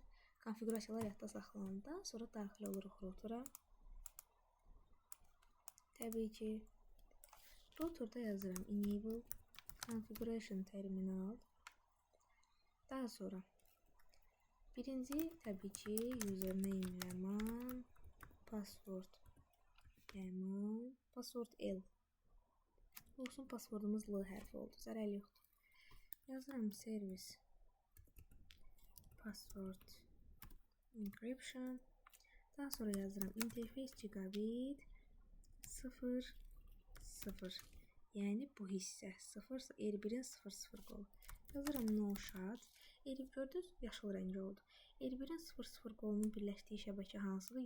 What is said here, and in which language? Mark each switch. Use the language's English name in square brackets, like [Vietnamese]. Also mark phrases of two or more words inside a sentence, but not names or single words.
[Azerbaijani] Konfigurasiyalar yadda saxlananda sonra daxil oluruq router'a. Təbii ki, router'da yazıram [English] enable configuration terminal. [Azerbaijani] Daha sonra birinci təbii ki [English] username lemon, password lemon, password L. [Azerbaijani] Olsun, passwordumuz L hərfi oldu. Zərəli yoxdur. Yazıram [English] service password encryption. [Azerbaijani] Daha sonra yazıram [English] interface gigabit 0 0. [Azerbaijani] Yəni bu hissə 0 R1-in 00 qolu. Yazıram [English] no shot. [Azerbaijani] Gördünüz, yaşıl rəngi oldu. R1-in 00 qolunun birləşdiyi şəbəkə hansıdır?